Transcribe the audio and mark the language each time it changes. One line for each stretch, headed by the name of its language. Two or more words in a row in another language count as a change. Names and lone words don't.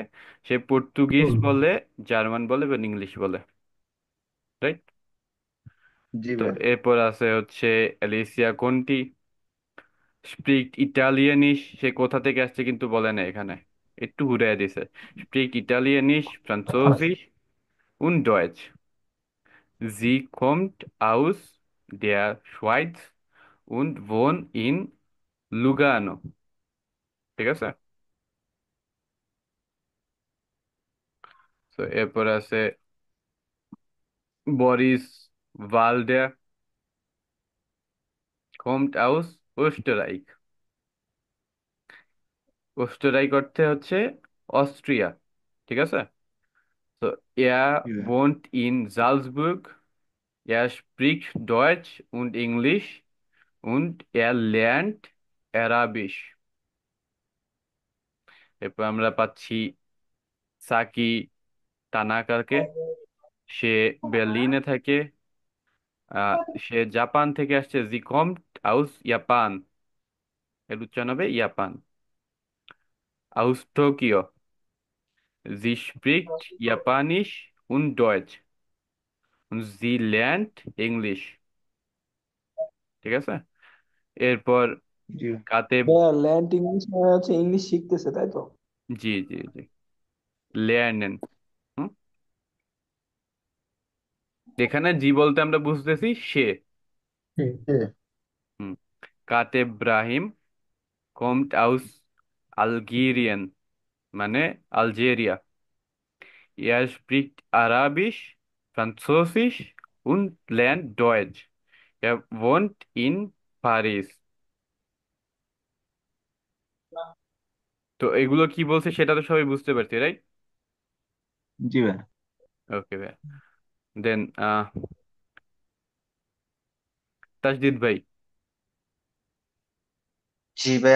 Bangla: সে পর্তুগিজ বলে, জার্মান বলে এবং ইংলিশ বলে, রাইট? জি তো ভাই। এরপর আছে হচ্ছে অ্যালিসিয়া কোন্টি,
German: spricht Italienisch.
Bangla: সে কোথা থেকে আসছে কিন্তু বলে না এখানে, একটু ঘুরে দিছে।
German: spricht Italienisch, Französisch und Deutsch. Sie kommt aus der Schweiz und wohnt in লুগানো।
Bangla: ঠিক আছে? তো এরপর আছে বরিস ওয়ালডের,
German: kommt aus Österreich।
Bangla: অস্ট্রিয়ায় করতে হচ্ছে অস্ট্রিয়া। ঠিক আছে? তো er জি ভাই।
German: wohnt in Salzburg, er spricht Deutsch und Englisch und er lernt Arabisch।
Bangla: এরপর আমরা পাচ্ছি সাকি তানাকাকে, সে বার্লিনে থাকে। আহ, সে জাপান থেকে আসছে।
German: Sie kommt aus Japan,
Bangla: এর উচ্চারণ হবে জাপান।
German: aus Tokio, sie spricht Japanisch und Deutsch und sie lernt ইংলিশ।
Bangla: ঠিক আছে? এরপর জি ভাই। কাতেব। ভাইয়া
German: lernt Englisch
Bangla: মানে হচ্ছে ইংলিশ শিখতেছে, তাই তো? জি জি জি, লেয়ার্নেন। হুম। এখানে জি বলতে আমরা বুঝতেছি সে। এ, হুম। কাতেব ব্রাহিম,
German: kommt aus Algerien,
Bangla: মানে আলজেরিয়া।
German: Er spricht Arabisch, Französisch und lernt Deutsch. Er wohnt in Paris।
Bangla: তো এগুলো কি বলছে সেটা তো সবাই বুঝতে পারছি, রাইট? জি ভাই। ওকে ভাই। দেন তাজদিদ ভাই, জি ভাইয়া।